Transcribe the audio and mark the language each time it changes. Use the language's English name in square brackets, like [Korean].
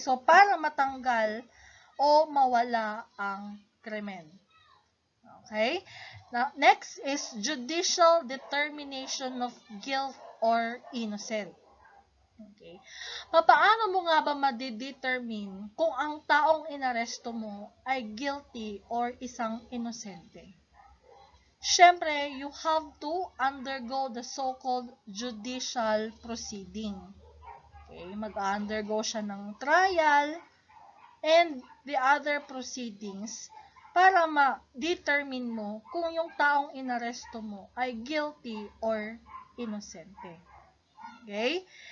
[Filipino] So, para matanggal o mawala ang krimen. [English] Okay? Now, next is judicial determination of guilt or innocent. Okay? [Filipino] Paano mo nga ba madidetermine kung ang taong inaresto mo ay guilty or isang inosente? [English] Siyempre, you have to undergo the so-called judicial proceeding. [Filipino] Okay? Mag-undergo siya ng trial, [English] and the other proceedings [Filipino] para ma-determine mo kung yung taong inaresto mo ay guilty or inosente. Okay?